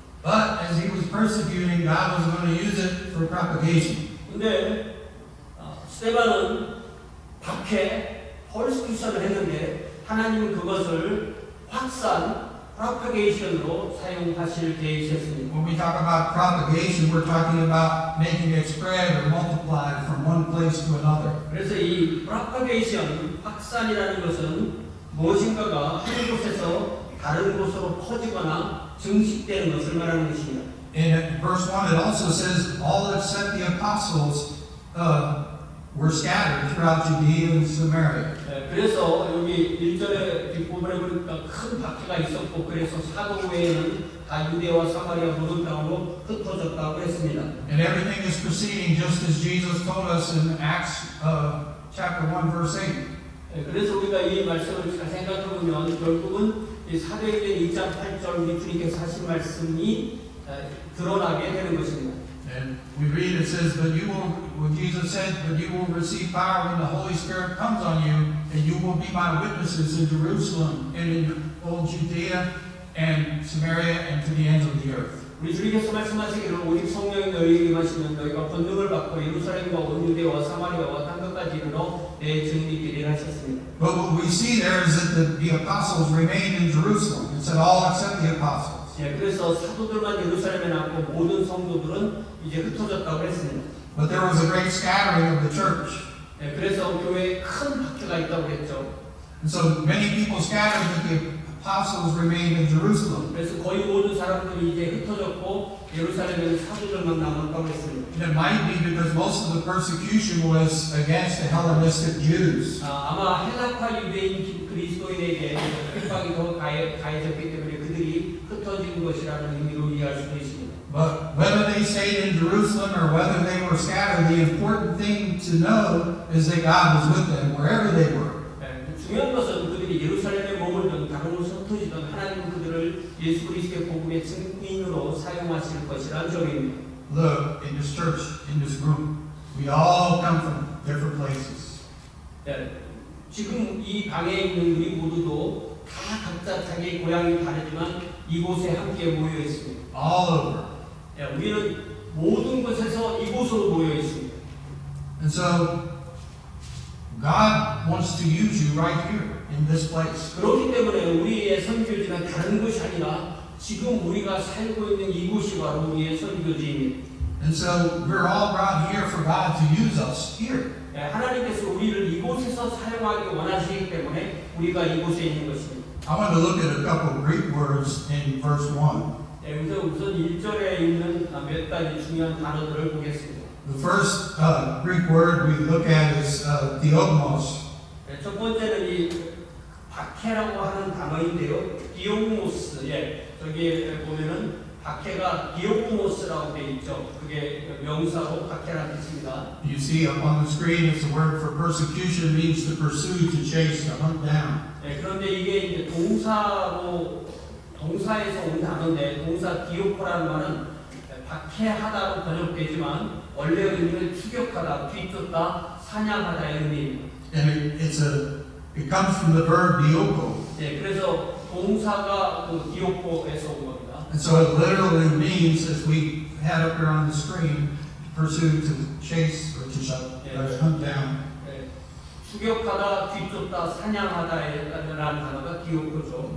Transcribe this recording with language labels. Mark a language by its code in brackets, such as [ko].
[en] But as he was persecuting, God was going to use it for propagation. [ko] 근데 스데반은 박해, 퍼시큐션을 했는데 하나님은 그것을 확산, 프로파게이션으로 사용하실 계획이셨습니다. [en] When we talk about propagation, we're talking about making it spread or multiply from one place to another. [ko] 그래서 이 프로파게이션, 확산이라는 것은 무엇인가가 한 곳에서 다른 곳으로 퍼지거나 증식되는 것을 말하는 것입니다. [en] in verse 1 it also says all except the apostles were scattered throughout Judea and Samaria. [ko] 그래서 여기 1절에 뒷부분에 보니까 큰 박해가 있었고 그래서 사도 외에는 다 유대와 사마리아 모든 땅으로 흩어졌다고 했습니다. [en] And everything is proceeding just as Jesus told us in Acts chapter 1 verse 8. [ko] 그래서 우리가 이 말씀을 잘 생각해보면 결국은 이 사도행전 2장 8절 우리 주님께서 하신 말씀이 드러나게 되는 것입니다. [en] And we read it says, but you will, when Jesus said, but you will receive power when the Holy Spirit comes on you, and you will be my witnesses in Jerusalem and in all Judea and Samaria and to the ends of the earth. [ko] 우리 주님께서 말씀하시기를 오직 성령이 너희에게 임하시면 너희가 권능을 받고 예루살렘과 온 유대와 사마리아와 땅끝까지 이르러 내 증인이 되리라 하셨습니다. [en] But what we see there is that the apostles remained in Jerusalem. It said all except the apostles. [ko] 예, 그래서 사도들만 예루살렘에 남고 모든 성도들은 이제 흩어졌다고 했습니다. [en] But there was a great scattering of the church. [ko] 예, 그래서 교회에 큰 박해가 있다고 했죠. [en] And so many people scattered, but the apostles remained in Jerusalem. [ko] 그래서 거의 모든 사람들이 이제 흩어졌고 예루살렘에는 사도들만 남았다고 했습니다. [en] And it might be because most of the persecution was against the Hellenistic Jews. [ko] 아마 헬라파 유대인 그리스도인에게 핍박이 더 가해졌기 때문에 그들이 흩어진 것이라는 의미로 이해할 수도 있습니다. [en] But whether they stayed in Jerusalem or whether they were scattered, the important thing to know is that God was with them wherever they were. [ko] 중요한 것은 그들이 예루살렘에 머물든 다른 곳에 흩어지든 하나님은 그들을 예수 그리스도의 복음의 증인으로 사용하실 것이라는 점입니다. [en] Look, in this church, in this group, we all come from different places. [ko] 지금 이 방에 있는 우리 모두도 다 각자 자기의 고향이 다르지만 이곳에 함께 모여 있습니다. [en] All over. [ko] 우리는 모든 곳에서 이곳으로 모여 있습니다. [en] And so, God wants to use you right here, in this place. [ko] 그렇기 때문에 우리의 선교지는 다른 곳이 아니라 지금 우리가 살고 있는 이곳이 바로 우리의 선교지입니다. [en] And so, we're all brought here for God to use us here. [ko] 하나님께서 우리를 이곳에서 사용하기 원하시기 때문에 우리가 이곳에 있는 것입니다. [en] I want to look at a couple of Greek words in verse 1. [ko] 우선 1절에 있는 몇 가지 중요한 단어들을 보겠습니다. [en] The first Greek word we look at is diogmos. [ko] 첫 번째는 이 박해라고 하는 단어인데요. 디오모스. 저기 보면은 박해가 디오모스라고 되어 있죠. 그게 명사로 박해라는 뜻입니다. [en] You see up on the screen, it's the word for persecution. It means to pursue, to chase, to hunt down. [ko] 그런데 이게 이제 동사에서 온 단어인데 동사 디오코라는 말은 박해하다로 번역되지만 원래 의미는 추격하다, 뒤쫓다, 사냥하다의 의미입니다. [en] And it comes from the verb dioko. [ko] 그래서 동사가 그 디오코에서 온 겁니다. [en] And so it literally means, as we had up here on the screen, to pursue, to chase, or to hunt down. [ko] 추격하다, 뒤쫓다, 사냥하다라는 단어가 디오코죠.